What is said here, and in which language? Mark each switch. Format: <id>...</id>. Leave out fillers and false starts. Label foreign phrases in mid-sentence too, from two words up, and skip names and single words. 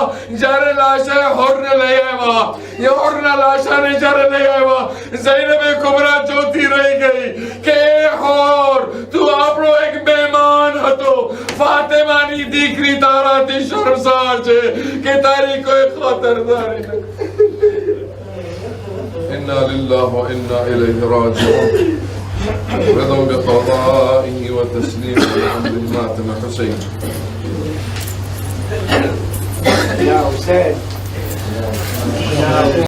<gu>જ્યારે લાશા હોરને લઈ આવ્યા, હોરના લાશાને જ્યારે લઈ આવ્યા, ઝૈનબે કુબરા જોતી રહી ગઈ કે હોર તું આપણો એક મહેમાન હતો, ફાતિમાની દીકરી તારાથી શર્મસાર છે કે તારી કોઈ ખાતરદારી નથી.</gu> <ar>إنا لله وإنا إليه راجعون. رضوا بقضائه وتسليمه لأمر ماتم حسين. يا حسين</ar>